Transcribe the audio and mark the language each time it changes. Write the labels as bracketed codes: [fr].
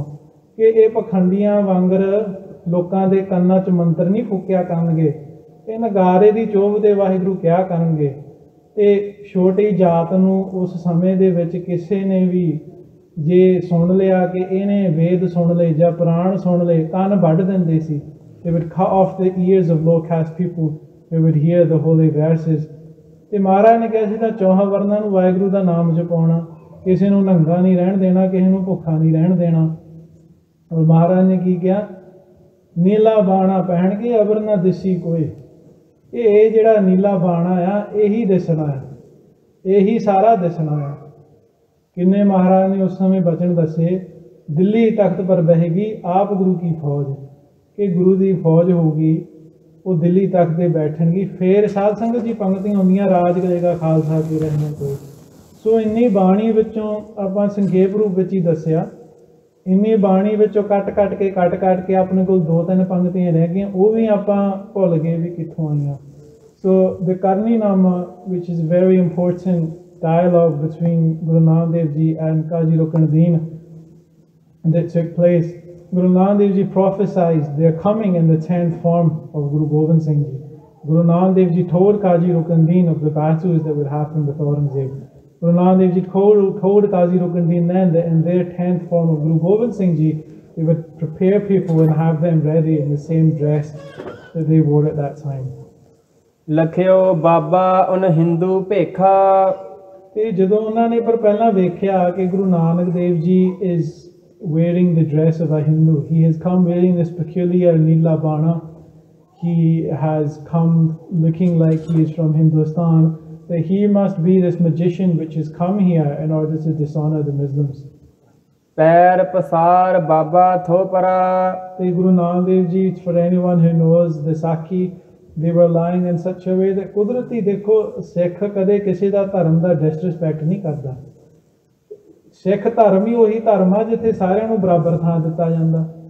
[pa] ਕਿ ਇਹ ਪਖੰਡੀਆਂ ਵਾਂਗਰ ਲੋਕਾਂ ਦੇ ਕੰਨਾਂ 'ਚ ਮੰਤਰ ਨਹੀਂ ਫੂਕਿਆ ਕਰਨਗੇ, ਇਹ ਨਗਾਰੇ ਦੀ ਚੋਭ ਦੇ ਵਾਹਿਗੁਰੂ ਕਿਹਾ ਕਰਨਗੇ। ਅਤੇ ਛੋਟੀ ਜਾਤ ਨੂੰ ਉਸ ਸਮੇਂ ਦੇ ਵਿੱਚ ਕਿਸੇ ਨੇ ਵੀ ਜੇ ਸੁਣ ਲਿਆ ਕਿ ਇਹਨੇ ਵੇਦ ਸੁਣ ਲਏ ਜਾਂ ਪੁਰਾਣ ਸੁਣ ਲਏ, ਕੰਨ ਵੱਢ ਦਿੰਦੇ ਸੀ। [en] They would cut off the ears of low caste people who would hear the holy verses। [pa] ਅਤੇ ਮਹਾਰਾਜ ਨੇ ਕਿਹਾ ਸੀ ਤਾਂ 4 ਵਰਨਾਂ ਨੂੰ ਵਾਹਿਗੁਰੂ ਦਾ ਨਾਮ ਜਪਾਉਣਾ, ਕਿਸੇ ਨੂੰ ਨੰਗਾ ਨਹੀਂ ਰਹਿਣ ਦੇਣਾ, ਕਿਸੇ ਨੂੰ ਭੁੱਖਾ ਨਹੀਂ ਰਹਿਣ ਦੇਣਾ। ਔਰ ਮਹਾਰਾਜ ਨੇ ਕੀ ਕਿਹਾ? ਨੀਲਾ ਬਾਣਾ ਪਹਿਨਗੇ ਅਬਰ ਨਾ ਦਿਸੀ ਕੋਈ। ਇਹ ਜਿਹੜਾ ਨੀਲਾ ਬਾਣਾ ਆ ਇਹੀ ਦਿਸਣਾ ਆ, ਇਹੀ ਸਾਰਾ ਦਿਸਣਾ ਆ। ਕਿੰਨੇ ਮਹਾਰਾਜ ਨੇ ਉਸ ਸਮੇਂ ਬਚਨ ਦੱਸੇ, ਦਿੱਲੀ ਤਖਤ ਪਰ ਬਹੇਗੀ ਆਪ ਗੁਰੂ ਕੀ ਫੌਜ, ਕਿ ਗੁਰੂ ਦੀ ਫੌਜ ਹੋਊਗੀ, ਉਹ ਦਿੱਲੀ ਤਖਤ 'ਤੇ ਬੈਠਣਗੀ। ਫਿਰ ਸਾਧ ਸੰਗਤ ਜੀ ਪੰਕਤੀਆਂ ਹੁੰਦੀਆਂ, ਰਾਜ ਕਰੇਗਾ ਖਾਲਸਾ ਕੀ ਰਹਿਣਾ ਕੋਈ। ਸੋ ਇੰਨੀ ਬਾਣੀ ਵਿੱਚੋਂ ਆਪਾਂ ਸੰਖੇਪ ਰੂਪ ਵਿੱਚ ਹੀ ਦੱਸਿਆ। ਇੰਨੀ ਬਾਣੀ ਵਿੱਚੋਂ ਕੱਟ ਕੇ ਆਪਣੇ ਕੋਲ 2-3 ਪੰਕਤੀਆਂ ਰਹਿ ਗਈਆਂ, ਉਹ ਵੀ ਆਪਾਂ ਭੁੱਲ ਗਏ ਵੀ ਕਿੱਥੋਂ ਆਈਆਂ। [en] So the Karninama which is very important dialogue between Guru Nanak Dev Ji and Qazi Rukunuddin that took place. Guru Nanak Dev Ji prophesied their coming in the 10th form of Guru Gobind Singh Ji. Guru Nanak Dev Ji told Qazi Rukunuddin of the battles that would happen with Aurangzeb. Guru Nanak Dev Ji told Qazi Rukunuddin then that in their 10th form of Guru Gobind Singh Ji, they would prepare people and have them ready in the same dress that they wore at that time. [pa] ਲਖਿਓ ਬਾਬਾ ਉਨ ਹਿੰਦੂ ਭੇਖਾ। ਤੇ ਜਦੋਂ ਉਹਨਾਂ ਨੇ ਪਰ ਪਹਿਲਾਂ ਵੇਖਿਆ ਕਿ [en] Guru Nanak Dev ji is wearing the dress of a Hindu, he has come wearing this peculiar Neela Bana, he has come looking like he is from Hindustan, that he must be this magician which has come here in order to dishonor the Muslims. [pa] ਪੈਰ ਪਸਾਰ ਬਾਬਾ ਥੋਪਰਾ। [en] ਤੇ Guru Nanak Dev ji, for anyone who knows the Sakhi, they were lying in such a way that [pa] ਕੁਦਰਤੀ ਦੇਖੋ ਸਿੱਖ ਕਦੇ ਕਿਸੇ ਦਾ ਧਰਮ ਦਾ disrespect ਨਹੀਂ ਕਰਦਾ। ਸਿੱਖ ਧਰਮ ਹੀ ਉਹੀ ਧਰਮ ਆ ਜਿੱਥੇ ਸਾਰਿਆਂ ਨੂੰ ਬਰਾਬਰ ਥਾਂ ਦਿੱਤਾ ਜਾਂਦਾ।